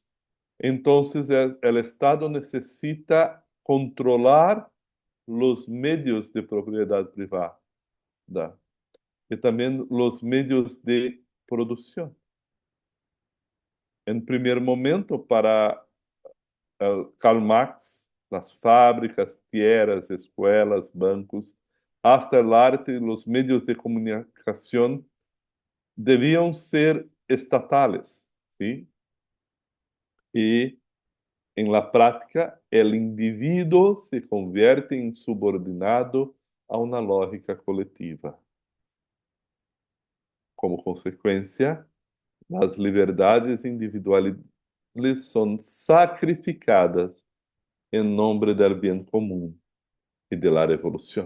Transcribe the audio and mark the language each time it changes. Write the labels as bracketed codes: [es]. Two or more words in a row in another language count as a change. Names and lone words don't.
[pt] Então, o Estado necessita controlar os meios de propriedade privada e também os meios de produção. Em primeiro momento, para Karl Marx, as fábricas, tierras, escolas, bancos, [es] hasta el arte [pt] e os meios de comunicação deviam ser estatales, ¿sí? E, em la prática, o indivíduo se converte em subordinado a uma lógica coletiva. Como consequência, as liberdades individuais são sacrificadas em nome do bem comum e da revolução.